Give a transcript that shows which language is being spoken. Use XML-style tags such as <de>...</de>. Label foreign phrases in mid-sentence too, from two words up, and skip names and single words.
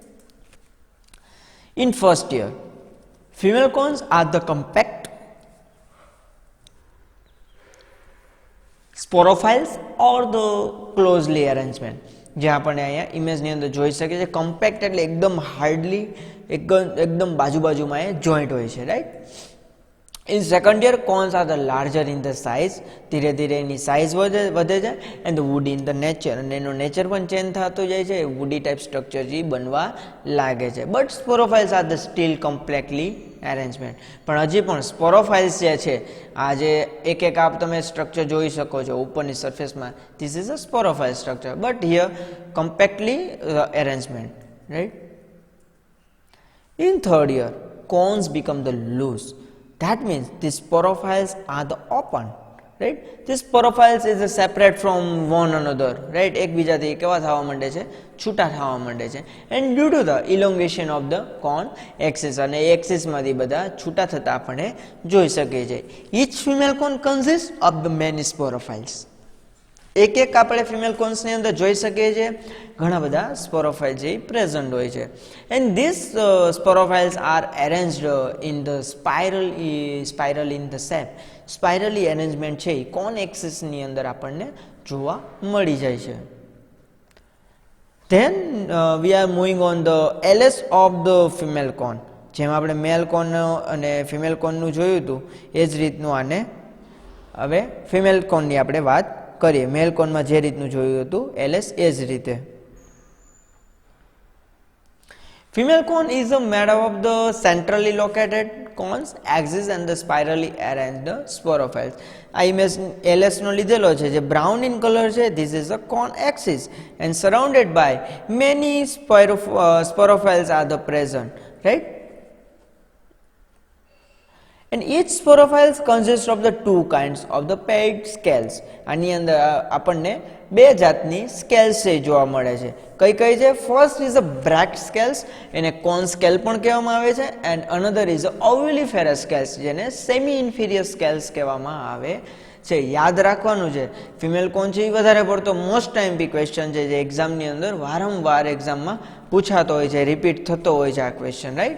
<en>In first year female cones are the compact sporophylls or the closely arrangement.</en> <gu>જે આપણને અહીંયા ઇમેજની અંદર જોઈ શકીએ છીએ. કમ્પેક્ટ એટલે એકદમ હાર્ડલી એકદમ બાજુમાં એ જોઈન્ટ હોય છે, રાઈટ.</gu> <en>In second year cones are the larger in the size.</en> <gu>ધીરે ધીરે એની સાઇઝ વધે છે.</gu> <en>and the woody in the nature.</en> <gu>અને એનો નેચર પણ ચેન્જ થતો જાય છે.</gu> <en>woody type structure</en> <gu>જે બનવા લાગે છે.</gu> <en>But sporophylls are the still completely arrangement.</en> <gu>પણ હજી પણ સ્પોરોફાઇલ્સ જે છે આ જે એક આપ તમે સ્ટ્રક્ચર જોઈ શકો છો ઉપરની સરફેસમાં,</gu> <en>this is a sporophyll structure but here compactly arrangement,</en> <gu>રાઈટ.</gu> <en>In third year cones become the loose. That means the sporophyles are the open, right? This sporophytes is separate from one another, right?</en> <gu>એકબીજાથી કેવા થવા માંડે છે, છૂટા થવા માંડે છે,</gu> <en>and due to the elongation of the cone axis,</en> <gu>અને axis માંથી બધા છૂટા થતા આપણે જોઈ શકીએ છીએ.</gu> <en>Each female cone consists of the many sporophytes.</en> <gu>એક એક આપણે</gu> <en>female conesની</en> <gu>અંદર જોઈ શકીએ છીએ ઘણા બધા સ્પોરોફાઇલ્સ જે પ્રેઝન્ટ હોય છે.</gu> <en>And these sporophylls are arranged in the spiral in the shape. spirally arrangement</en> <gu>છે એ</gu> <en>cone axisની</en> <gu>અંદર આપણને જોવા મળી જાય છે.</gu> <en>Then we are moving on the LS of the female cone.</en> <gu>જેમ આપણે</gu> <en>male cone</en> <gu>અને</gu> <en>female coneનું</en> <gu>જોયું હતું એ જ રીતનું આને હવે</gu> <en>female coneની</en> <gu>આપણે વાત કરીએ.</gu> <en>male coneમાં</en> <gu>જે રીતનું જોયું હતું એલએસ એ જ રીતે.</gu> <en>Female cone is made up of the centrally located cones, axis and the spirally arranged sporophytes.</en> <gu>આ ઇમેજ એલએસ નો લીધેલો છે જે</gu> <en>brown in colour</en> <gu>છે.</gu> <en>This is a cone axis and surrounded by many sporophytes are the present, right? And each sporophytes consists of the two kinds of the paired scales.</en> <gu>આની અંદર આપણને બે જાતની સ્કેલ્સ છે જોવા મળે છે. કઈ કઈ છે?</gu> <en>first is a bract scales,</en> <gu>એને</gu> <en>cone scale</en> <gu>પણ કહેવામાં આવે છે,</gu> <en>and another is a ovuliferous scales,</en> <gu>જેને</gu> <en>semi inferior scales</en> <gu>કહેવામાં આવે છે. યાદ રાખવાનું છે ફિમેલ કોન છે એ વધારે પડતો</gu> <en>most time</en> <gu>બી ક્વેશ્ચન છે જે એક્ઝામની અંદર વારંવાર એક્ઝામમાં પૂછાતો હોય છે, રિપીટ થતો હોય છે આ ક્વેશ્ચન, રાઈટ?</gu>